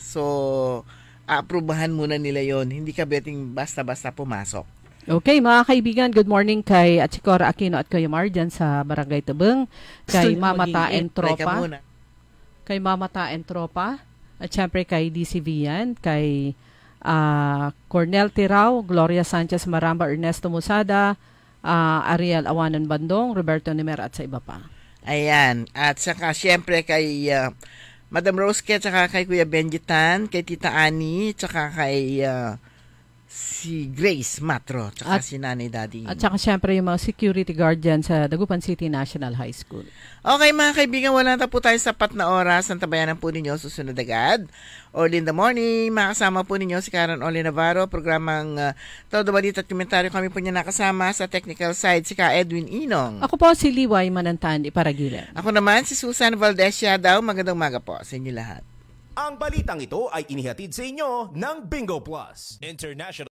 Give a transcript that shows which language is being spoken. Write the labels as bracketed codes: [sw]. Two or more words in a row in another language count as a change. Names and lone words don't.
[tl] So, aaprubahan muna nila yon. Hindi ka pwedeng basta-basta pumasok. Okay, mga kaibigan, good morning kay Achikora Aquino at Kuya Mar dyan sa Barangay Tabeng, kay Mama Taen Tropa, at syempre kay DC Vian, kay Cornel Tirao, Gloria Sanchez Maramba, Ernesto Musada, Ariel Awanan Bandong, Roberto Nimer at sa iba pa. Ayan, at saka syempre kay Madam Rosque, at saka kay Kuya Benjitan, kay Tita Ani, at saka kay si Grace Matro, tsaka si Nanay Daddy. At saka syempre yung mga [en] security guard [tl] dyan sa Dagupan City National High School. Okay mga kaibigan, wala na po tayo sapat na oras. Ang tabayanan po ninyo susunod agad. [en] Early in the morning, [tl] makasama po ninyo si Karen Oli Navarro, programang Todo Balita at Komentaryo. Kami po niya nakasama sa technical side, si Ka Edwin Inong. Ako po si Liway Manantan, Iparagilan. Ako naman si Susan Valdez Yadaw. Magandang umaga po sa inyo lahat. Ang balitang ito ay inihatid sa inyo ng Bingo Plus International.